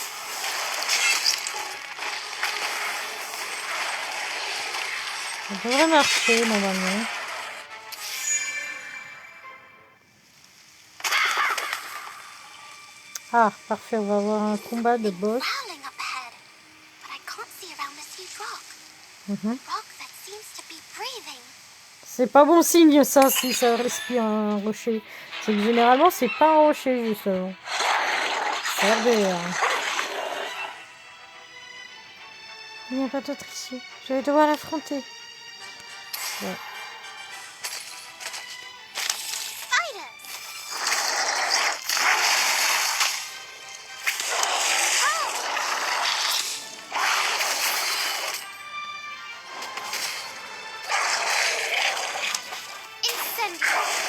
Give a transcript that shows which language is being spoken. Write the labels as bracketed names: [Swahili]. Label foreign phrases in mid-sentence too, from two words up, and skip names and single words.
[French] Ça devrait marcher normalement. Ah, parfait, on va avoir un combat de boss. [English] Growling up ahead, but I can't see around this huge rock. Rock that seems to be breathing. [French] C'est pas bon signe ça, si ça respire un rocher. C'est que généralement, c'est pas un rocher, justement. Regardez. Il n'y a pas d'autre ici. Je vais devoir l'affronter. Ouais. [English] Spiders. Incendio.